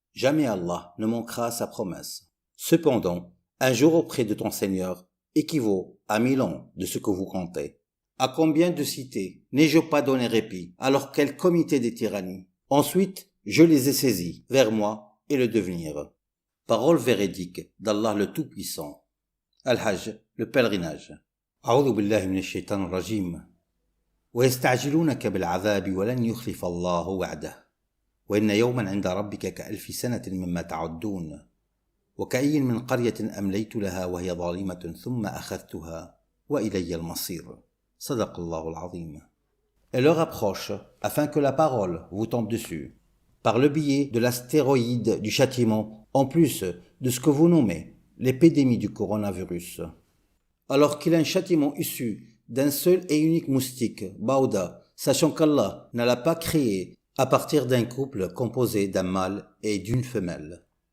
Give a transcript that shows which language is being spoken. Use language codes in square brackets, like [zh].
[fr] Jamais Allah ne manquera à sa promesse. Cependant, un jour auprès de ton Seigneur équivaut à 1000 ans de ce que vous comptez. À combien de cités n'ai-je pas donné répit, alors quel comité des tyrannies? Ensuite, je les ai saisis, vers moi et le devenir. Parole véridique d'Allah le Tout-Puissant. Al-Hajj, le pèlerinage. [ar] A'udhu billahi minash shaitanir rajim. ويستعجلونك بالعذاب ولن يخلف الله وعده وإن يوما عند ربك كألف سنة مما تعدون وكأي من قرية أمليت لها وهي ظالمة ثم أخذتها وإلي المصير صدق الله العظيم. [fr] Elle leur approche afin que la parole vous tombe dessus par le biais de l'astéroïde du châtiment en plus de ce que vous nommez l'épidémie du coronavirus. Alors qu'il y a un châtiment issu d'un seul et unique moustique, Bauda, sachant qu'Allah ne l'a pas créé à partir d'un couple composé d'un mâle et d'une femelle.